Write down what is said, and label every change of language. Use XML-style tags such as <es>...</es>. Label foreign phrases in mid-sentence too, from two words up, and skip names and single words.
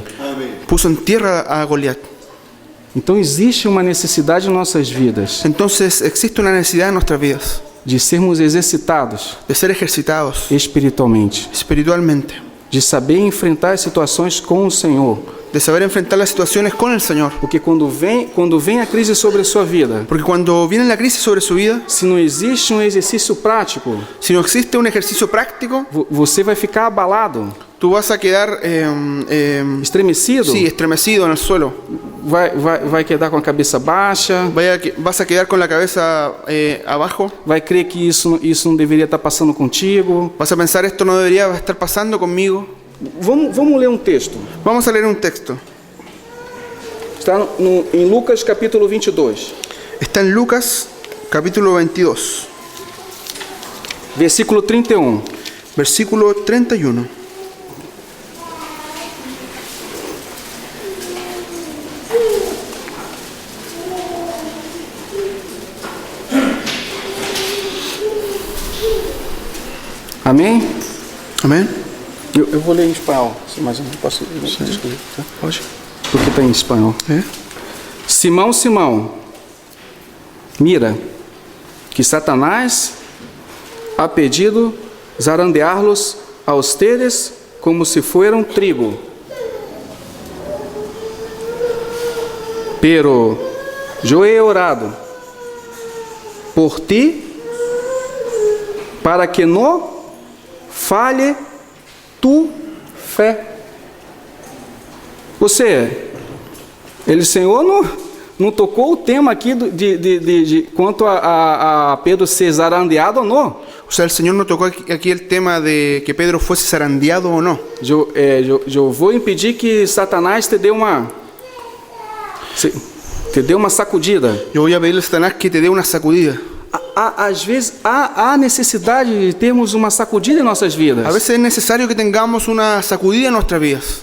<es>puso en tierra a Goliat.</es> <pt>Então existe uma necessidade em nossas vidas</pt> <es>Entonces existe una necesidad en nuestras vidas</es> <pt>de sermos exercitados</pt> <es>de ser ejercitados</es> <pt>espiritualmente,</pt> <es>espiritualmente,</es> <pt>de saber enfrentar as situações com o Senhor.</pt> <es>de saber enfrentar las situaciones con el Señor.</es> <pt>Porque quando vem a crise sobre a sua vida,</pt> <es>Porque cuando viene la crisis sobre su vida,</es> <pt>se não existe um exercício prático,</pt> <es>si no existe un ejercicio práctico,</es> <pt>você vai ficar abalado,</pt> <es>tú vas a quedar estremecido, sí, estremecido en el suelo.</es> <pt>vai quedar com a cabeça baixa,</pt> <es>Vas a quedar con la cabeza abajo.</es> <pt>vai crer que isso não deveria estar passando contigo.</pt> <es>Vas a pensar, esto no debería estar pasando conmigo.</es> <pt>Vamos ler um texto.</pt> <es>Vamos a leer un texto.</es> <pt>Está em Lucas capítulo 22,</pt> <es>Está en Lucas capítulo 22,</es> <pt>versículo 31.</pt> <es>versículo 31.</es> <pt>Amém?</pt> <es>Amén.</es> <pt>Eu vou ler em espanhol, mas eu não posso descobrir, tá?</pt> <es>Oye.</es> <pt>Porque está em espanhol. Simão, Simão,</pt> <es>mira, que Satanás ha pedido zarandear-los a ustedes como si fueran trigo. Pero yo he orado por ti para que no falhe tu fé.</es> <pt>Ele, Senhor, não tocou o tema aqui de quanto a Pedro ser zarandeado ou não.</pt> <es>O sea, el Señor no tocó aquí el tema de que Pedro fuese zarandeado o no.</es> <pt>Eu vou impedir que Satanás te dê uma sacudida.</pt> <es>Yo voy a pedirle a Satanás que te dé una sacudida.</es> <pt>Às vezes há necessidade de termos uma sacudida em nossas vidas.</pt> <es>A veces es necesario que tengamos una sacudida en nuestras vidas.</es>